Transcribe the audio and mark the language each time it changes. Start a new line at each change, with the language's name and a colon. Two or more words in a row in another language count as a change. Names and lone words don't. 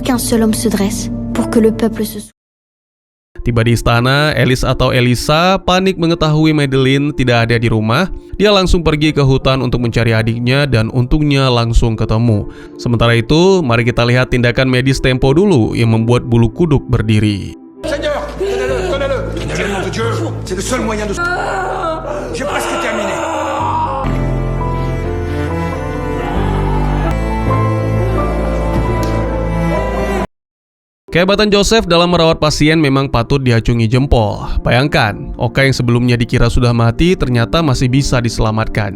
French: qu'un seul homme se dresse pour que le peuple se soulève.
Indonesian: Tiba di istana, Alice atau Elisa panik mengetahui Madeleine tidak ada di rumah. Dia langsung pergi ke hutan untuk mencari adiknya dan untungnya langsung ketemu. Sementara itu, mari kita lihat tindakan medis Tempo dulu yang membuat bulu kuduk berdiri.
French: Seigneur, tenez-le. Nom de Dieu, c'est le seul moyen de... J'ai presque terminé.
Indonesian: Kehebatan Joseph dalam merawat pasien memang patut diacungi jempol. Bayangkan, Oka yang sebelumnya dikira sudah mati ternyata masih bisa diselamatkan.